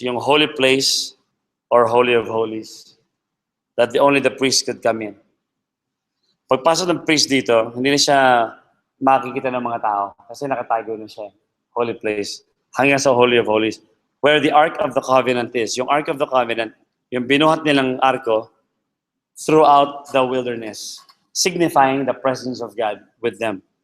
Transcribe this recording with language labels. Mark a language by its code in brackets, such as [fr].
[tl] Yung [en] holy place or holy of holies. That only the priest could come in. [tl] Pagpasok ng priest dito, hindi na siya makikita ng mga tao kasi nakatago na siya. [en] Holy place. [tl] Hanggang sa [en] holy of holies. Where the Ark of the Covenant is. Yung Ark of the Covenant, [tl] yung binuhat nilang arko [en] throughout the wilderness, signifying the presence of God with them.